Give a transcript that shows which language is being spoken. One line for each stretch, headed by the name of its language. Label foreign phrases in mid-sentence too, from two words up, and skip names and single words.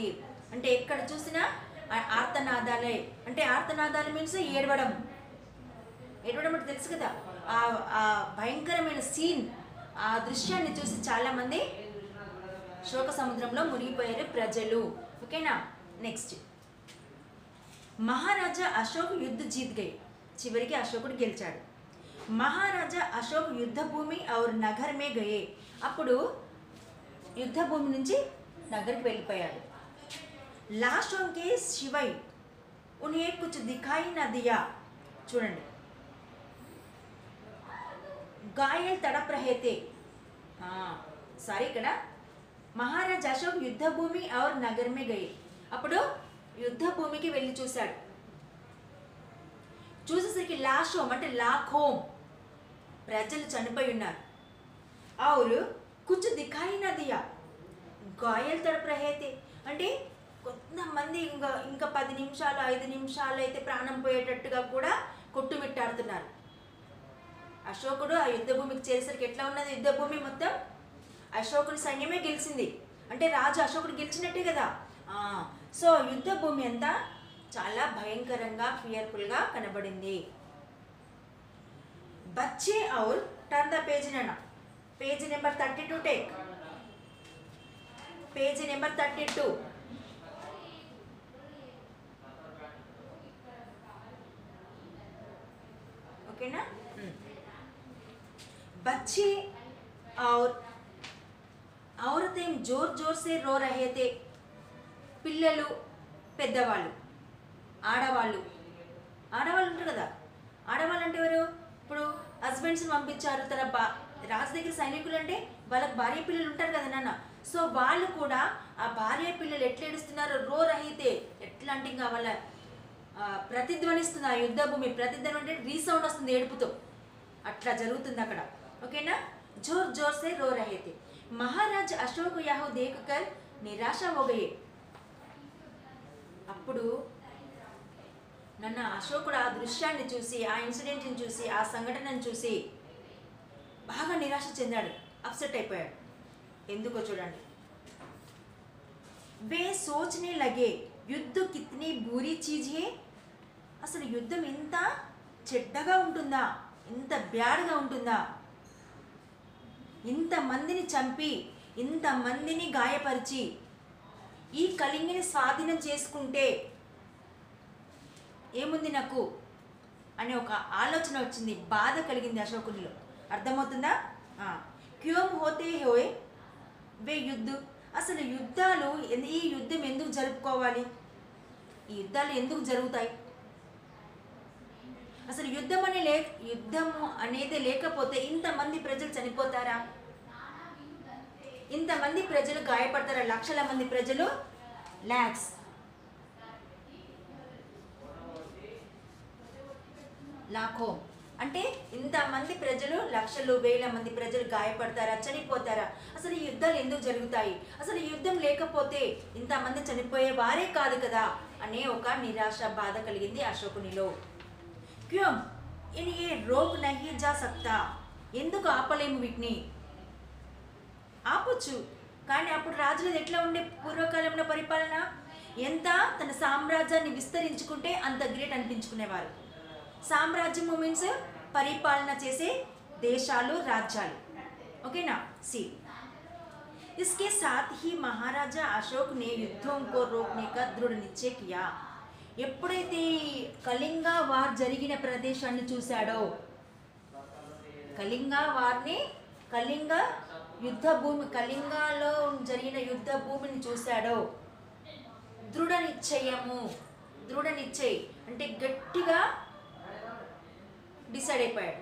Telugu: అంటే ఎక్కడ చూసినా ఆర్తనాదాలే. అంటే ఆర్తనాదాలు మీన్స్ ఏడవడం. ఏడవడం అంటే తెలుసు కదా, ఆ భయంకరమైన సీన్, ఆ దృశ్యాన్ని చూసి చాలామంది శోక సముద్రంలో మునిగిపోయారు ప్రజలు.
Hindi: ఓకేనా? నెక్స్ట్, महाराजा अशोक युद्ध जीत गए,
Telugu: చివరికి అశోకుడు గెలిచాడు.
Hindi: महाराजा अशोक युद्ध भूमि और नगर में गए,
Telugu: అప్పుడు యుద్ధ భూమి నుంచి నగర్కి వెళ్ళిపోయాడు.
Hindi: లాస్టోं के शिवाय उन्हें कुछ दिखाई न दिया, చూడండి, घायल तड़प रहे थे. సారీ, ఇక్కడ महाराजा अशोक युद्ध भूमि और नगर में गए,
Telugu: అప్పుడు యుద్ధ భూమికి వెళ్ళి చూశాడు. చూసేసరికి లాషోం అంటే లాఖోం, ప్రజలు చనిపోయి ఉన్నారు.
Hindi: और कुछ दिखाई न दिया, घायल तड़प रहे थे
Telugu: అంటే కొంతమంది ఇంకా 10 నిమిషాలు 5 నిమిషాలు అయితే ప్రాణం పోయేటట్టుగా కూడా కొట్టుమిట్టాడుతున్నారు. అశోకుడు ఆ యుద్ధ భూమికి చేరేసరికి ఎట్లా ఉన్నది యుద్ధ భూమి? మొత్తం అశోకుడి సైన్యమే గెలిచింది. అంటే రాజు అశోకుడు గెలిచినట్టే కదా. సో యుద్ధ భూమి అంతా చాలా భయంకరంగా, ఫియర్ఫుల్గా కనబడింది.
Hindi: बच्चे और
English: turn the page నన్న, page number 32 take, page number 32.
Telugu: ఓకేనా?
Hindi: बच्चे और औरतें जोर जोर से रो रहे थे,
Telugu: పిల్లలు, పెద్దవాళ్ళు, ఆడవాళ్ళు ఉంటారు కదా. ఆడవాళ్ళు అంటే ఎవరు? ఇప్పుడు హస్బెండ్స్ని పంపించారు, తన రాజు దగ్గర సైనికులు అంటే వాళ్ళకి భార్య పిల్లలు ఉంటారు కదా నాన్న. సో వాళ్ళు కూడా ఆ భార్య పిల్లలు ఎట్లా ఏడుస్తున్నారు,
Hindi: रो रहे थे,
Telugu: ఎట్లా అంటే ఇంకా వాళ్ళ ప్రతిధ్వనిస్తుంది ఆ యుద్ధ భూమి. ప్రతిధ్వని అంటే రీసౌండ్ వస్తుంది ఏడుపుతో, అట్లా జరుగుతుంది అక్కడ. ఓకేనా?
Hindi: जोर जोर से रो रहे थे. महाराज अशोक यह देखकर निराश हो गए,
Telugu: అప్పుడు నన్ను అశోకుడు ఆ దృశ్యాన్ని చూసి, ఆ ఇన్సిడెంట్ని చూసి, ఆ సంఘటనను చూసి బాగా నిరాశ చెందాడు, అప్సెట్ అయిపోయాడు. ఎందుకో చూడండి.
Hindi: वे सोचने लगे युद्ध कितनी बुरी चीज़ है,
Telugu: అసలు యుద్ధం ఇంత చెడ్డగా ఉంటుందా, ఇంత బ్యాడ్గా ఉంటుందా, ఇంతమందిని చంపి ఇంతమందిని గాయపరిచి ఈ కళింగిని స్వాధీనం చేసుకుంటే ఏముంది నాకు అనే ఒక ఆలోచన వచ్చింది, బాధ కలిగింది అశోకునిలో. అర్థమవుతుందా?
Hindi: क्यों होते हैं वे युद्ध,
Telugu: అసలు యుద్ధాలు, ఈ యుద్ధం ఎందుకు జరుపుకోవాలి, ఈ యుద్ధాలు ఎందుకు జరుగుతాయి, అసలు యుద్ధము అనేది లేకపోతే ఇంతమంది ప్రజలు చనిపోతారా, ఇంతమంది ప్రజలు గాయపడతారా, లక్షల మంది ప్రజలు, లాక్స్. లాఖో అంటే ఇంతమంది ప్రజలు, లక్షలు, వేల మంది ప్రజలు గాయపడతారా, చనిపోతారా, అసలు ఈ యుద్ధాలు ఎందుకు జరుగుతాయి, అసలు ఈ యుద్ధం లేకపోతే ఇంతమంది చనిపోయే వారే కాదు కదా అనే ఒక నిరాశ, బాధ కలిగింది అశోకునిలో.
Hindi: क्यों इन्हें रोक नहीं जा सकता,
Telugu: ఎందుకు ఆపలేము వీటిని, ఆపొచ్చు కానీ అప్పుడు రాజులది ఎట్లా ఉండే పూర్వకాలంలో పరిపాలన, ఎంత తన సామ్రాజ్యాన్ని విస్తరించుకుంటే అంత గ్రేట్ అనిపించుకునేవారు. సామ్రాజ్యము మీన్స్ పరిపాలన చేసే దేశాలు, రాజ్యాలు. ఓకేనా.
Hindi: सी इसके साथ ही महाराजा अशोक ने युद्धों को रोकने का दृढ़ निश्चय किया.
Telugu: ఎప్పుడైతే కళింగ వార్ జరిగిన ప్రదేశాన్ని చూశాడో, కళింగ వార్ని, కళింగ యుద్ధ భూమి, కళింగలో జరిగిన యుద్ధ భూమిని చూశాడో,
Hindi: दृढ़ निश्चय
Telugu: అంటే గట్టిగా డిసైడ్ అయిపోయాడు.